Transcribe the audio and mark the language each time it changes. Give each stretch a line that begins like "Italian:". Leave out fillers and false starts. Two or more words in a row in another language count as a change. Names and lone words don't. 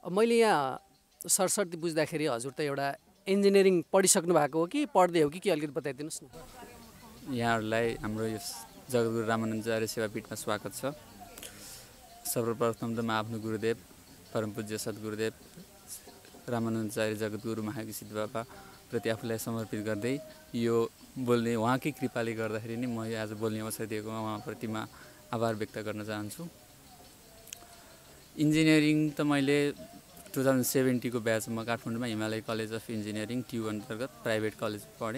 Nepali: मैले यहाँ सरसर्ती बुझ्दाखेरि हजुर त एउटा इन्जिनियरिङ पढिसक्नु भएको हो कि पढ्दै हो कि अलिकति बताइदिनुहोस् न। यहाँहरूलाई हाम्रो यो जगद्गुरु रामानन्दाचार्य सेवापीठमा स्वागत छ। सर्वप्रथम त म आफ्नो गुरुदेव परम पूज्य सद्गुरुदेव रामानन्दाचार्य जगद्गुरु महायोगी सिद्ध बाबा प्रति आफूलाई समर्पित गर्दै यो बोल्ने उहाँकै कृपाले गर्दाखेरि नै म आज बोल्ने अवसर दिएकोमा उहाँप्रति म आभार व्यक्त गर्न चाहन्छु। इन्जिनियरिङ त मैले 2070 को ब्याचमा काठमाडौँमा हिमालय कलेज अफ इन्जिनियरिङ ट्यु अन्तर्गत
English: private college
Nepali: पढेँ।